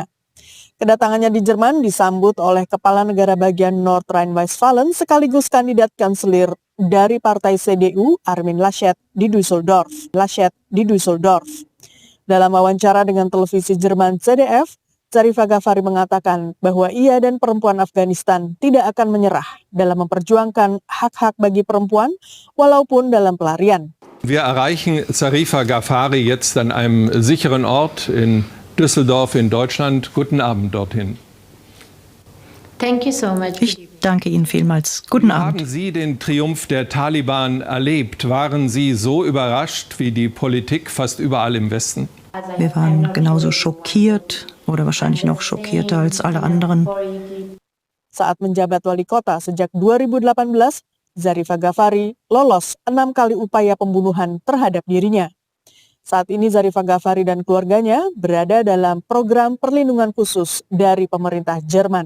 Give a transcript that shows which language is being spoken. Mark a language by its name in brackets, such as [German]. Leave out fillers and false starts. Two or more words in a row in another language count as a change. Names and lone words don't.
[Indonesian] Kedatangannya di Jerman disambut oleh Kepala Negara bagian North Rhine-Westphalen sekaligus kandidat kanselir dari Partai CDU, Armin Laschet di Düsseldorf. Dalam wawancara dengan televisi Jerman ZDF, Zarifah Ghaffari mengatakan bahwa ia dan perempuan Afghanistan tidak akan menyerah dalam memperjuangkan hak-hak bagi perempuan walaupun dalam pelarian. [German] Wir erreichen Zarifah Ghaffari jetzt an einem sicheren Ort in Düsseldorf in Deutschland. Guten Abend dorthin. [English] Thank you so much. [German] Ich danke Ihnen vielmals. Guten Abend. Haben Sie den Triumph der Taliban erlebt? Waren Sie so überrascht wie die Politik fast überall im Westen? Wir waren genauso schockiert oder wahrscheinlich noch schockierter als alle anderen. [Indonesian] Saat menjabat wali kota sejak 2018, Zarifah Ghaffari lolos 6 kali upaya pembunuhan terhadap dirinya. Saat ini Zarifah Ghaffari dan keluarganya berada dalam program perlindungan khusus dari pemerintah Jerman.